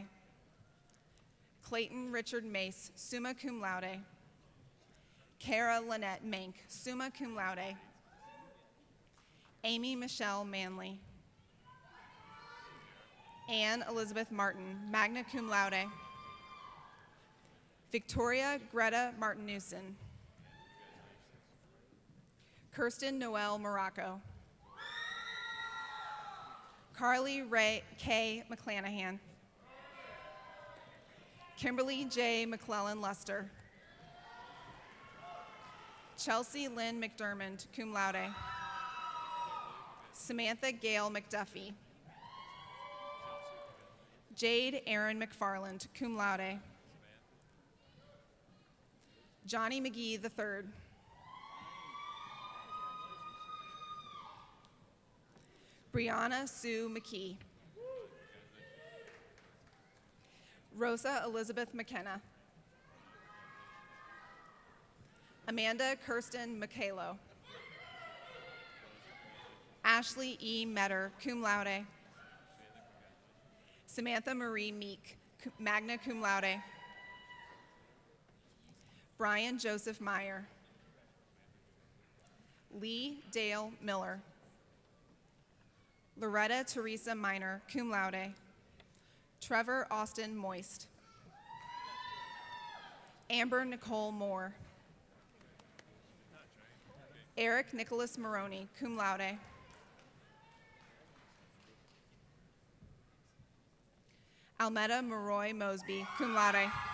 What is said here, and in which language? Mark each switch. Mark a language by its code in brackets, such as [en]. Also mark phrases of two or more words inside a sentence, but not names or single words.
[en] Clayton Richard Mace, [la] summa cum laude. [en] Kara Lynette Mank, [la] summa cum laude. [en] Amy Michelle Manley. Anne Elizabeth Martin, [la] magna cum laude. [en] Victoria Greta Martinussen. Kirsten Noel Morocco. Carly Ray K. McClanahan. Kimberly J. McClellan Luster. Chelsea Lynn McDermott, [la] cum laude. [en] Samantha Gail McDuffie. Jade Aaron McFarland, [la] cum laude. [en] Johnny McGee III. Brianna Sue McKee. Rosa Elizabeth McKenna. Amanda Kirsten McHalo. Ashley E. Metter, [la] cum laude. [en] Samantha Marie Meek, [la] magna cum laude. [en] Brian Joseph Meyer. Lee Dale Miller. Loretta Teresa Miner, [la] cum laude. [en] Trevor Austin Moist. Amber Nicole Moore. Eric Nicholas Maroney, [la] cum laude. [en] Almeda Maroy Mosby, [la] cum laude.